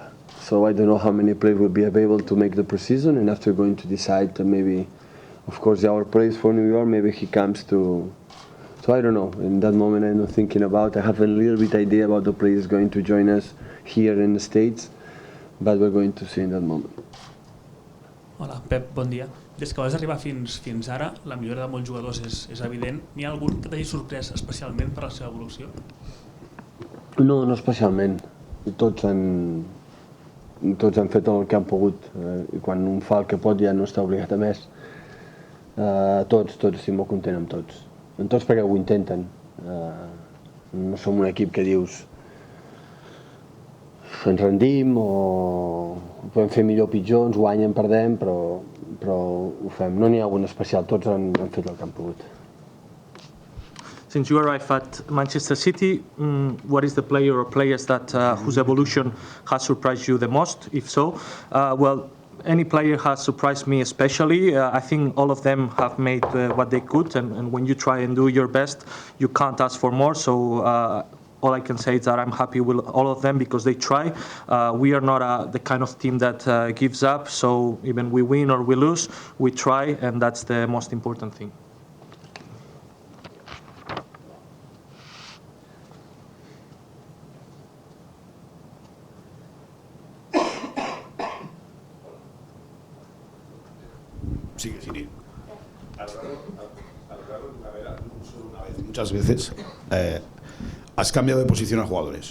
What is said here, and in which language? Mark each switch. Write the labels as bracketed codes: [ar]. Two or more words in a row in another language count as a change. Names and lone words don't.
[en] So I don't know how many players will be available to make the preseason, and after going to decide that maybe, of course, our players for New York, maybe he comes to. So I don't know. In that moment, I'm not thinking about. I have a little bit idea about the players going to join us here in the States, but we're going to see in that moment. [ca] Hola, Pep, bon dia. Des que vas arribar fins ara, la millora de molts jugadors és evident. N'hi ha algun que t'hagi sorprès especialment per la seva evolució? No especialment. Tots han fet el que han pogut. I quan un fa el que pot ja no està obligat a més. Tots estic molt content amb tots. Amb tots perquè ho intenten. No som un equip que dius ens rendim o podem fer millor o pitjor, ens guanyen, perdem, però ho fem. No n'hi ha un especial, tots han fet el que han pogut. [en] Since you arrived at Manchester City, what is the player or players that whose evolution has surprised you the most? If so, well, any player has surprised me especially. I think all of them have made what they could, and when you try and do your best, you can't ask for more. So all I can say is that I'm happy with all of them because they try. We are not the kind of team that gives up. So even we win or we lose, we try, and that's the most important thing. [es] Sigue, Siri. Muchas veces has cambiado de posición a jugadores.